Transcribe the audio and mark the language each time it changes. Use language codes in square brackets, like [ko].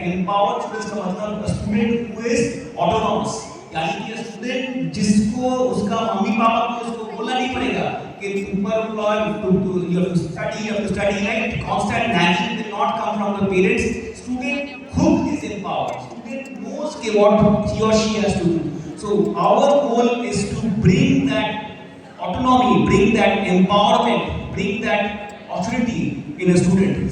[en] Empowered students का मतलब a student who is autonomous. [hi] यानी कि स्टूडेंट जिसको उसका मम्मी पापा को उसको बोलना नहीं पड़ेगा कि ऊपर [en] you have to study right. Constant nagging will not come from the parents. Student खुद is empowered. Student knows कि what he or she has to do. So our goal is to bring that autonomy, bring that empowerment, bring that authority in a student.